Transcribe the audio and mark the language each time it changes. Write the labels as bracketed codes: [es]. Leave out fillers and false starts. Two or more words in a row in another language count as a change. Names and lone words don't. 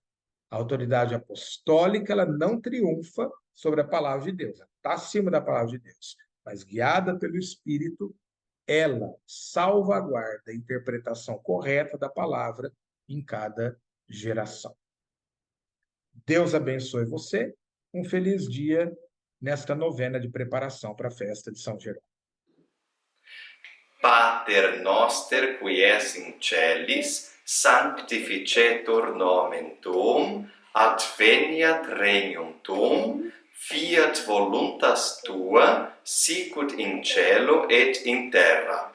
[pt] A autoridade apostólica, ela não triunfa sobre a palavra de Deus, ela está acima da palavra de Deus, mas guiada pelo Espírito, ela salvaguarda a interpretação correta da palavra em cada geração. Deus abençoe você. Um feliz dia nesta novena de preparação para a festa de São Jerônimo. [la] Pater noster qui es in celis, sanctificetur nomen tuum, adveniat regnum tuum, fiat voluntas tua, sicut in cielo et in terra.